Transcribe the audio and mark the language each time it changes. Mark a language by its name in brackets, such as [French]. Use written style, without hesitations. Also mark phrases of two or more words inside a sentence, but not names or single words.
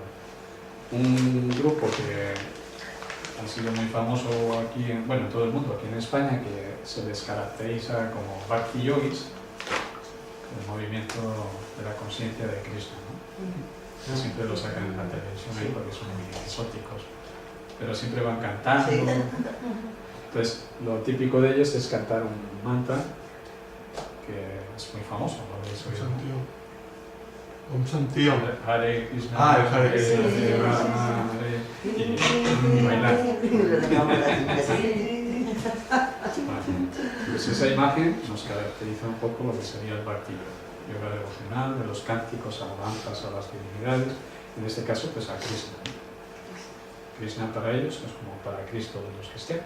[Spanish] Un grupo que ha sido muy famoso aquí, en todo el mundo, aquí en España, que se les caracteriza como Bhakti Yogis, el movimiento de la conciencia de Krishna, ¿no? Siempre lo sacan en la televisión ahí porque son muy exóticos, pero siempre van cantando. Sí. Entonces, lo típico de ellos es cantar un mantra que es muy famoso, lo habéis oído, ¿no? [Sanskrit] ओम् शान्तिम्. [Spanish] Hare Krishna, Ah, el Hare Krishna, Krishna. Rama, Hare, y bailar. Pues esa imagen nos caracteriza un poco lo que sería el Bhakti Yoga devocional, de los cánticos, alabanzas a las divinidades, en este caso pues a Krishna. Krishna para ellos es como para Cristo de los cristianos.